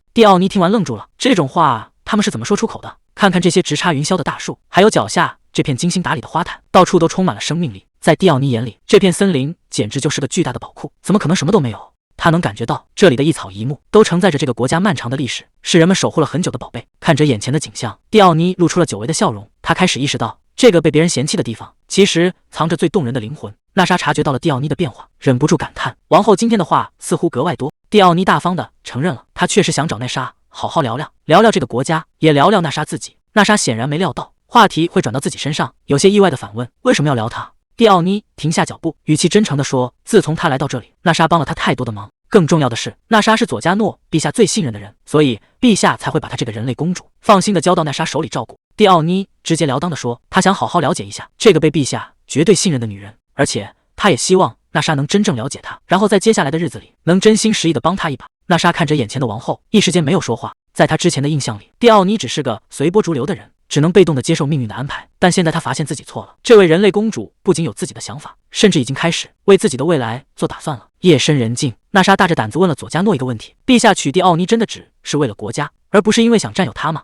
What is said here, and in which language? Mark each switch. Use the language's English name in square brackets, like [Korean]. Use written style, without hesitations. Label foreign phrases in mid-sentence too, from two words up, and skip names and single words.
[Chinese] 蒂奧妮聽完愣住了，這種話他們是怎麼說出口的？看看這些直插雲霄的大樹，還有腳下這片精心打理的花壇，到處都充滿了生命力。在蒂奧妮眼裡，這片森林簡直就是個巨大的寶庫，怎麼可能什麼都沒有？他能感覺到這裡的一草一木都承載着這個國家漫長的歷史，是人們守護了很久的寶貝。看着眼前的景象，蒂奧妮露出了久違的笑容。他開始意識到，這個被別人嫌棄的地方，其實藏着最動人的靈魂。娜莎察覺到了蒂奧妮的變化，忍不住感嘆：王後今天的話似乎格外多。蒂奧妮大方地承認了，他確實想找奈莎好好聊聊，聊聊這個國家，也聊聊娜莎自己。娜莎顯然沒料到話題會轉到自己身上，有些意外地反問：為什麼要聊他？蒂奧妮停下腳步，語氣真誠地說：自從他來到這裡，娜莎幫了他太多的忙。更重要的是，娜莎是佐加諾陛下最信任的人，所以陛下才會把她這個人類公主放心地交到娜莎手裡照顧。蒂奧妮直截了當地說，她想好好了解一下這個被陛下絕對信任的女人，而且她也希望娜莎能真正了解她，然後在接下來的日子裡能真心實意地幫她一把。娜莎看着眼前的王後，一時間沒有說話。在她之前的印象裡，蒂奧妮只是個隨波逐流的人，只能被動地接受命運的安排。但現在她發現自己錯了，這位人類公主不僅有自己的想法，甚至已經開始為自己的未來做打算了。夜深人靜，娜莎大着膽子問了佐加諾一個問題：陛下娶蒂奧妮真的只是為了國家，而不是因為想占有她嗎？